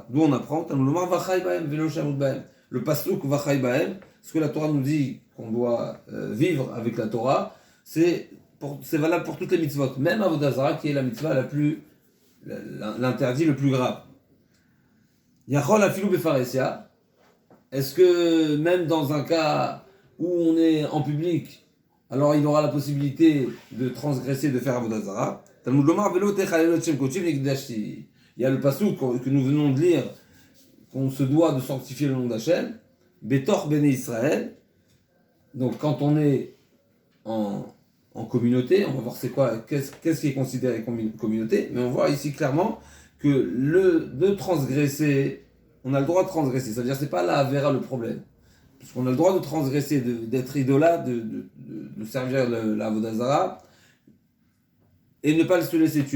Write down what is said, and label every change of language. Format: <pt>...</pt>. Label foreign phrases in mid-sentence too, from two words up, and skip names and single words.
<fr>D'où on apprend, le pasuk</fr> <he>וחי בהם,</he> <fr>ce que la Torah nous dit qu'on doit vivre avec la Torah, c'est valable pour toutes les mitzvot, même Avodazara qui est la mitzvah l'interdit le plus grave.</fr> <he>יכול אפילו בפרהסיא.</he> <fr>Est-ce que même dans un cas où on est en public, alors il aura la possibilité de transgresser, de faire Avodazara?</fr> <he>תלמוד לומר ולא תחללו שם קדשי ונקדשתי.</he> <fr>Il y a le pasuk que nous venons de lire, qu'on se doit de sanctifier le nom d'Hachem,</fr> <he>בתוך בני ישראל.</he> <fr>Donc quand on est en communauté, on va voir qu'est-ce qui est considéré comme communauté, mais on voit ici clairement que de transgresser, on a le droit de transgresser, c'est-à-dire c'est pas la Avera le problème, parce qu'on a le droit de transgresser, d'être idolâtre, de servir la Vodazara, et ne pas se laisser tuer.</fr>